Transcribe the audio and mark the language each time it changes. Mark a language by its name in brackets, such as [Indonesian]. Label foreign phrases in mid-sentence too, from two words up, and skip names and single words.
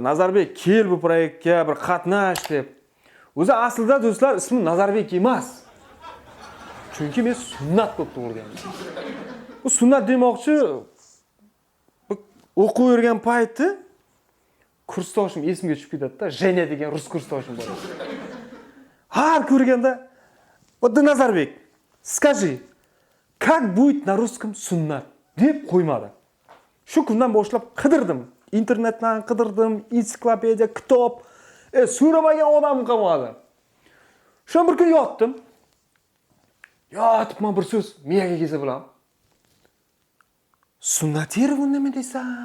[Uzbek] Nazarbek, kel bu proyektga bir qatnash deb. O'zi aslida do'stlar, ismim Nazarbek emas. Chunki men sunnat bo'lib tug'ilganman. Bu sunnat demoqchi, o'qib yurgan payti kursdoshim esimga tushib ketadi-da, Jenya degan rus kursdoshim bor. Har ko'rganda, [Russian] "Вот Nazarbek, скажи, как будет на русском sunnat?" [Uzbek] deb qo'ymadi. Shu kundan boshlab qidirdim. Internetdan qidirdim, ensiklopediya, kitob, so'ramagan odam qolmadi. Shu bir kun yotdim. Yotibman bir so'z miyaga kelsa bilan. Sunnat yerov nima desam?